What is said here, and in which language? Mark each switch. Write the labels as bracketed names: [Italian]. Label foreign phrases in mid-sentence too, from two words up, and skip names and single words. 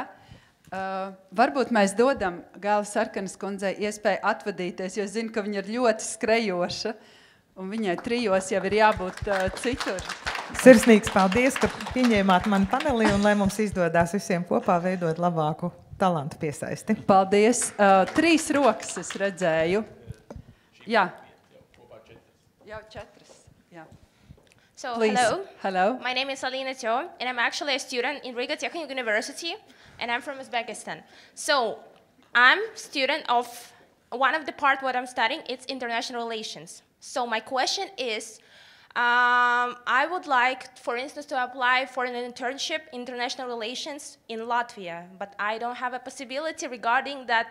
[Latvian] Varbūt mēs dodam Gāla Sarkanas kundzei iespēju atvadīties, jo es zinu, ka viņa ir ļoti skrejoša, un viņai 3 jau ir jābūt citur. Sirsnīgs paldies, ka pieņēmāt mani panelī, un lai mums izdodās visiem kopā veidot labāku talantu piesaisti. Paldies. 3 rokas es redzēju. Jā. Jau 4. Jā. [English] So, Please. Hello. My name is Alina Tyo, and I'm actually a student in Riga Technical University, and I'm from Uzbekistan. So, I'm student of one of the part what I'm studying, it's international relations. So, my question is, I would like, for instance, to apply for an internship in international relations in Latvia, but I don't have a possibility regarding that.